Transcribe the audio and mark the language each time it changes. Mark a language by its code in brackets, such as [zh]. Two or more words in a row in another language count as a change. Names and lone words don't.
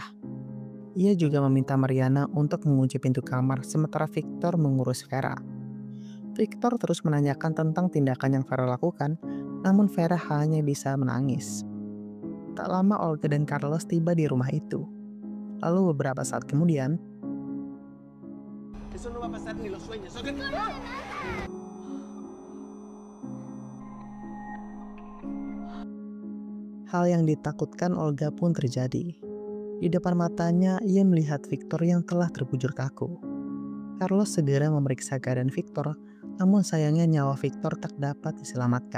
[id] Ia juga meminta Mariana untuk mengunci pintu kamar sementara Victor mengurus Vera. Victor terus menanyakan tentang tindakan yang Vera lakukan, namun Vera hanya bisa menangis. Tak lama Olga dan Carlos tiba di rumah itu. Lalu beberapa saat kemudian, [es] Eso no va a pasar ni lo sueñes, ¿ok? [id] hal yang ditakutkan Olga pun terjadi. Di depan matanya, ia melihat Victor yang telah terbujur kaku. Carlos segera memeriksa keadaan Victor, namun sayangnya nyawa Victor tak dapat diselamatkan.